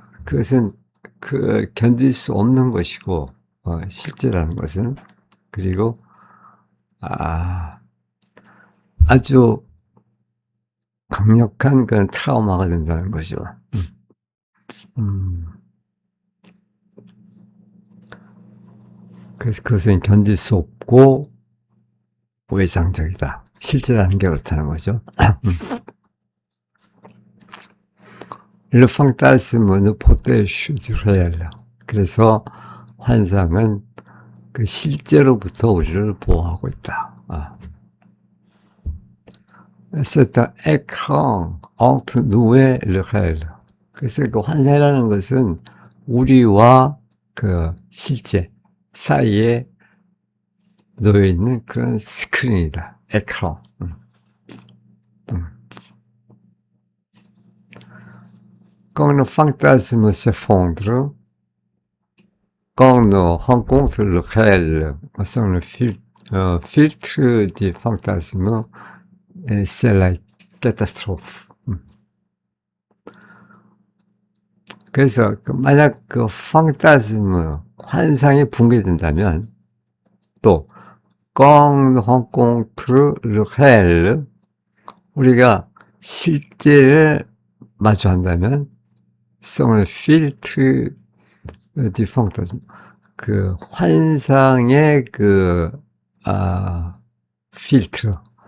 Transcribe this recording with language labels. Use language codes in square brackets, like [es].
[ko] 그것은 견딜 수 없는 것이고, 실제라는 것은, 그리고, 아주 강력한 그런 트라우마가 된다는 거죠. 그래서 그것은 견딜 수 없고, 외상적이다. 실제라는 게 그렇다는 거죠. [fr] Le fantasme ne protège du réel. 그래서 [ko] 환상은 그 실제로부터 우리를 보호하고 있다. [fr] C'est un écran entre nous et le réel. [ko] 그래서 그 환상이라는 것은 우리와 그 실제 사이에 놓여 있는 그런 스크린이다. 에크란. [fr] Quand le fantasme s'effondre, quand on rencontre le réel sans le filtre du fantasme, c'est la catastrophe. [ko] 그래서 만약 그 판타스무 환상이 붕괴된다면 또 [fr] quand on rencontre le réel [ko] 우리가 실제를 마주한다면 [fr] sans le filtre du fantasme [ko] 그 환상의 그 필터